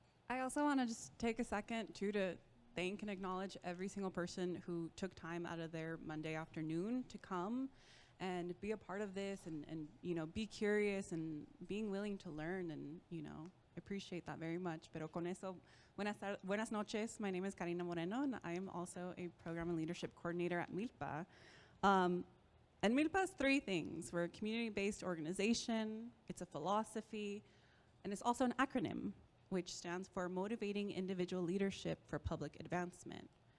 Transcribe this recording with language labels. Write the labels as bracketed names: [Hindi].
[English] I also want to just take a second too to thank and acknowledge every single person who took time out of their Monday afternoon to come and be a part of this and you know, be curious and being willing to learn, and you know, appreciate that very much. [Spanish] Pero con eso, buenas noches. [English] My name is Karina Moreno, and I am also a program and leadership coordinator at MILPA. And MILPA is three things. We're a community-based organization, it's a philosophy, and it's also an acronym, which stands for Motivating Individual Leadership for Public Advancement.